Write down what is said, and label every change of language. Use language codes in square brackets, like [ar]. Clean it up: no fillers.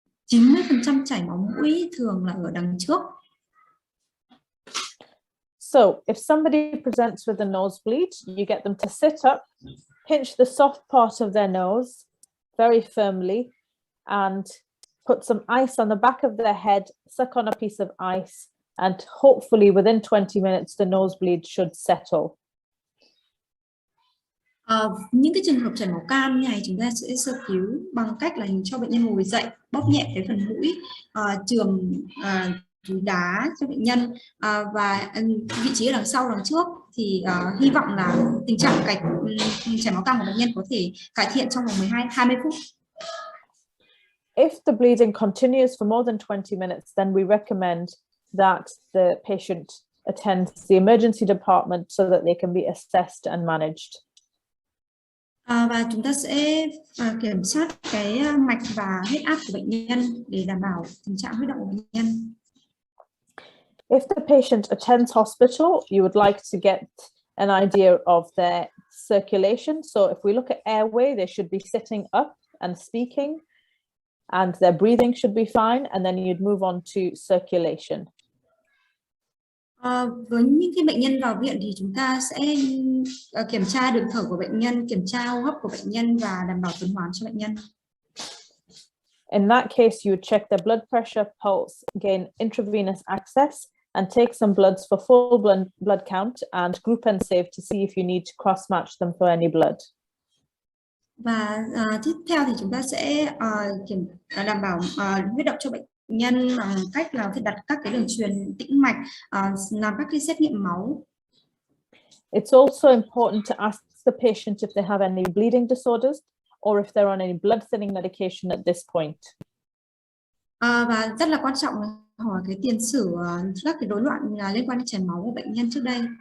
[vi] 90% chảy máu mũi thường là ở đằng trước. [en] So if somebody presents with a nosebleed, you get them to sit up, pinch the soft part of their nose very firmly, and put some ice on the back of their head, suck on a piece of ice, and hopefully within 20 minutes, the nosebleed should settle. [vi] Những cái trường hợp chảy máu cam như này chúng ta sẽ sơ cứu bằng cách là cho bệnh nhân ngồi dậy, bóp nhẹ cái phần mũi, chườm túi đá cho bệnh nhân, và vị trí ở đằng sau đằng trước thì hy vọng là tình trạng chảy máu cam của bệnh nhân có thể cải thiện trong vòng 20 phút. [en] If the bleeding continues for more than 20 minutes, then we recommend that the patient attends the emergency department so that they can be assessed and managed. [vi] Và chúng ta sẽ kiểm soát cái mạch và huyết áp của bệnh nhân để đảm bảo tình trạng huyết động của bệnh nhân. [en] If the patient attends hospital, you would like to get an idea of their circulation. So if we look at airway, they should be sitting up and speaking, and their breathing should be fine, and then you'd move on to circulation. [vi] Với những cái bệnh nhân vào viện thì chúng ta sẽ kiểm tra đường thở của bệnh nhân, kiểm tra hô hấp của bệnh nhân và đảm bảo tuần hoàn cho bệnh nhân. [en] In that case, you would check their blood pressure, pulse, gain intravenous access, and take some bloods for full blood count and group and save to see if you need to cross-match them for any blood. [vi] Và tiếp theo thì chúng ta sẽ đảm bảo huyết động cho bệnh nhân bằng cách là đặt các cái đường truyền tĩnh mạch, làm các cái xét nghiệm máu. [en] It's also important to ask the patient if they have any bleeding disorders or if they're on any blood thinning medication at this point. [vi] Và rất là quan trọng là hỏi cái tiền sử các cái rối loạn liên quan đến chảy máu của bệnh nhân trước đây.